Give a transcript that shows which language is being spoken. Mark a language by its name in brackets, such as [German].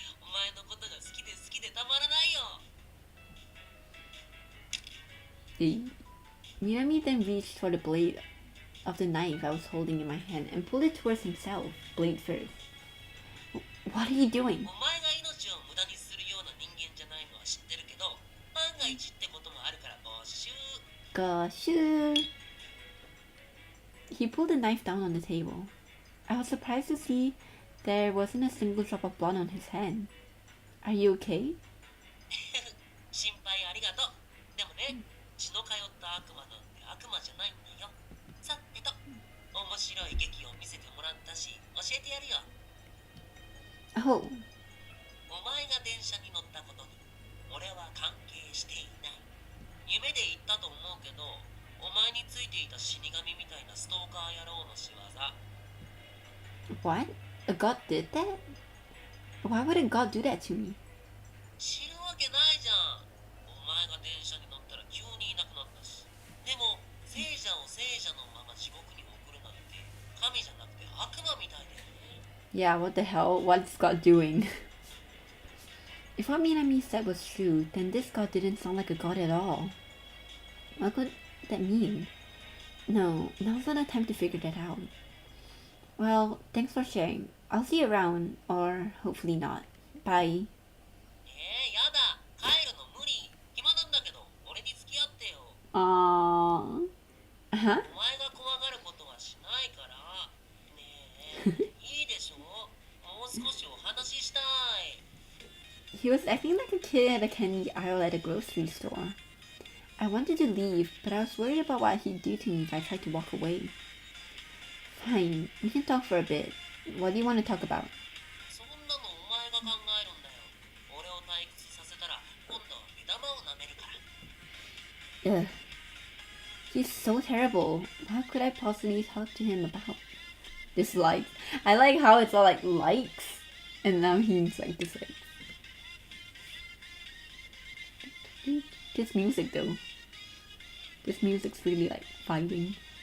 [Japanese] お前のことが好きでたまらないよ。 [English] Minami then reached for the blade of the knife I was holding in my hand and pulled it towards himself, blade first. What are you doing? [Japanese] お前が命を無駄にするような人間じゃないのは知ってるけど、万が一ってこともあるから没収。 [English] Gosh. He pulled the knife down on the table. I was surprised to see there wasn't a single drop of blood on his hand. Are you okay? [Japanese] 心配ありがとう。でもね、血の通った悪魔なんて悪魔じゃないんだよ。さてと、面白い劇を見せてもらったし、教えてやるよ。 [English] Oh, [Japanese] お前が電車に乗ったことに、俺は関係していない。夢で言ったと思うけど、お前についていた死神みたいなストーカー野郎の仕業。 [English] what? A god did that? Why would a god do that to me? [Japanese] 知るわけないじゃん。お前が電車に乗ったら急にいなくなったし。でも聖者を聖者のまま地獄に送るなんて神じゃなくて悪魔みたいだよね。 [English] Yeah, what the hell? What's God doing? If what Minami said was true, then this god didn't sound like a god at all. What could that mean? No, now's not the time to figure that out. Well, thanks for sharing. I'll see you around, or hopefully not. Bye. [Japanese] やだ、帰るの無理。暇なんだけど、俺に付き合ってよ。 Aww. Huh? お前が怖がることはしないから。ねえ、いいでしょ。もう少しお話ししたい。 [English] He was acting like a kid at a candy aisle at a grocery store. I wanted to leave, but I was worried about what he'd do to me if I tried to walk away. Fine, we can talk for a bit. What do you want to talk about? [Japanese] そんなのお前が考えるんだよ。俺を退屈させたら、今度目玉を舐めるから。 [English] Ugh. He's so terrible. What could I possibly talk to him about? Dislikes. I like how it's all like likes, and now he's like dislikes. This music though. This music's really like vibing.